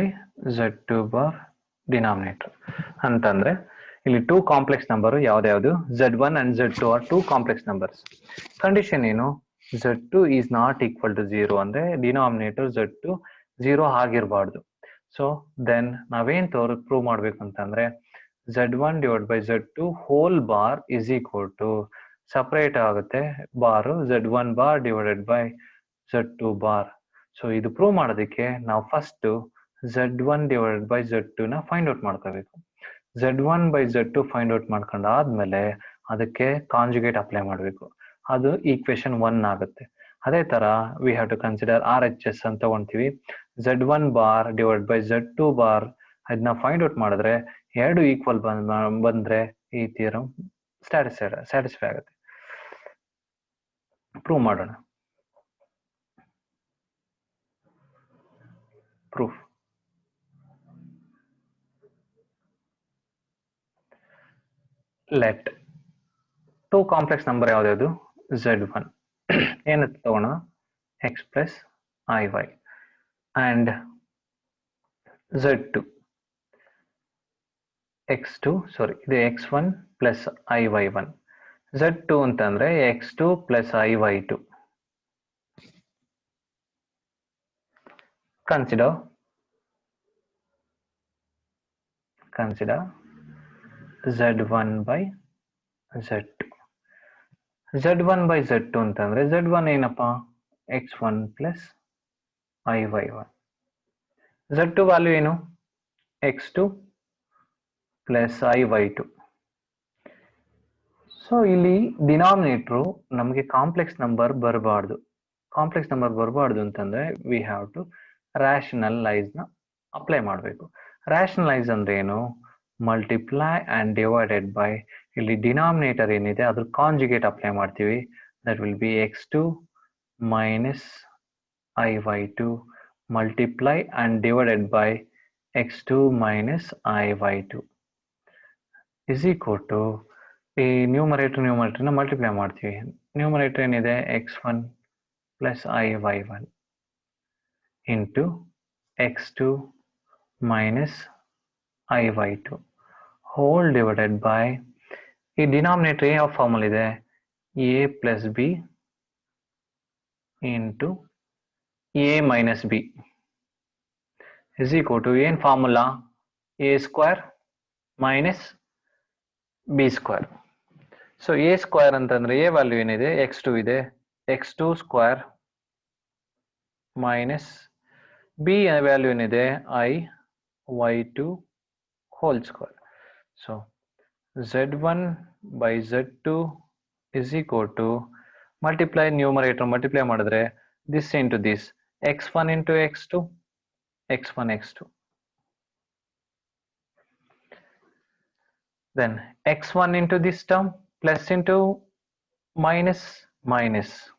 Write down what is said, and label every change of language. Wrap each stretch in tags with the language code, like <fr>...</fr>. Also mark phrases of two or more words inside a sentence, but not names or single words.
<en>z2 bar denominator</en> <kn>ಅಂತಂದ್ರೆ ಇಲ್ಲಿ</kn> <en>two complex number</en> <kn>ಯಾವ್ದು</kn> <en>z1 and z2 are two complex numbers.</en> <kn>ಕಂಡೀಷನ್ ಏನು,</kn> <en>z2 is not equal to 0</en> <kn>ಅಂದ್ರೆ ಡಿನಾಮಿನೇಟರ್ z2 0 ಆಗಿರಬಾರ್ದು.</kn> <en>so then</en> <kn>ನಾವೇನ್ ಪ್ರೂವ್ ಮಾಡ್ಬೇಕು ಅಂತಂದ್ರೆ</kn> <en>z1 divided by z2 whole bar is equal to</en> <kn>ಸಪರೇಟ್ ಆಗುತ್ತೆ ಬಾರು</kn> <en>z1 bar divided by z2 bar.</en> <kn>ಸೊ ಇದು ಪ್ರೂವ್ ಮಾಡೋದಕ್ಕೆ ನಾವು ಫಸ್ಟ್</kn> <en>z1 divided by z2</en> <kn>ನ</kn> <en>find out</en> <kn>ಮಾಡ್ಕೋಬೇಕು.</kn> <en>z1 by z2 find out</en> <kn>ಮಾಡ್ಕೊಂಡಾದ್ಮೇಲೆ ಅದಕ್ಕೆ</kn> <en>conjugate apply</en> <kn>ಮಾಡಬೇಕು, ಅದು ಈಕ್ವೇಶನ್ 1 ಆಗುತ್ತೆ. ಅದೇ ತರ</kn> <en>we have to consider RHS</en> <kn>ಅಂತ ತಗೊಂತೀವಿ.</kn> <en>z1 bar divided by z2 bar</en> <kn>ಅದನ್ನ</kn> <en>find out</en> <kn>ಮಾಡಿದ್ರೆ ಎರಡು ಈಕ್ವಲ್ ಬಂದ್ರೆ ಈ</kn> <en>theorem satisfy</en> <kn>ಆಗುತ್ತೆ. ಪ್ರೂವ್ ಮಾಡೋಣ.</kn> <en>proof. Let two complex number ಯಾವ್ದು z1</en> <kn>ಏನಂತ ತಗೋಣ</kn> <en>x plus iy and z2 x2 sorry ಇದು x1 plus iy1 z2 ಅಂತಂದ್ರೆ x2 plus iy2. consider z1 by z2. z1 by z2</en> <kn>ಅಂತಂದ್ರೆ z1 ಏನಪ್ಪ</kn> <en>x1 plus iy1, z2 value</en> <kn>ಏನು</kn> <en>x2 plus iy2.</en> <kn>ಸೊ ಇಲ್ಲಿ ಡಿನಾಮಿನೇಟರ್ ನಮಗೆ</kn> <en>complex number</en> <kn>ಬರಬಾರ್ದು.</kn> <en>complex number</en> <kn>ಬರಬಾರ್ದು ಅಂತಂದ್ರೆ</kn> <en>we have to rationalise</en> <kn>ನ ಅಪ್ಲೈ ಮಾಡಬೇಕು. ರ್ಯಾಷನಲೈಸ್ ಅಂದ್ರೆ ಏನು,</kn> <en>multiply and divided by,</en> <kn>ಇಲ್ಲಿ ಡಿನಾಮಿನೇಟರ್ ಏನಿದೆ ಅದ್ರ</kn> <en>conjugate apply</en> <kn>ಮಾಡ್ತೀವಿ.</kn> <en>that will be x2 minus iy2 multiply and divided by x2 minus iy2 is equal to</en> <kn>ಈ ನ್ಯೂಮರೇಟರ್ ನ ಮಲ್ಟಿಪ್ಲೈ ಮಾಡ್ತೀವಿ. ನ್ಯೂಮರೇಟರ್ ಏನಿದೆ</kn> <en>x1 plus iy1 into x2 minus iy2 whole divided by,</en> <kn>ಈ ಡಿನಾಮಿನೇಟರ್ ಯಾವ ಫಾರ್ಮಲ್ ಇದೆ</kn> <en>a plus b into a minus b is equal to</en> <kn>ಏನ್ ಫಾರ್ಮುಲಾ</kn> <en>a square minus b square.</en> <kn>ಸೊ</kn> <en>a square</en> <kn>ಅಂತಂದ್ರೆ</kn> <en>a value</en> <kn>ಏನಿದೆ x2 ಇದೆ,</kn> <en>x2 square minus b value</en> <kn>ಏನಿದೆ</kn> <en>iy2 whole square. ಸೊ z1 by z2 is equal to multiply numerator multiply ಮಾಡಿದ್ರೆ this into this x1 into x2 x1 x2 then x1 into this term plus into minus minus</en>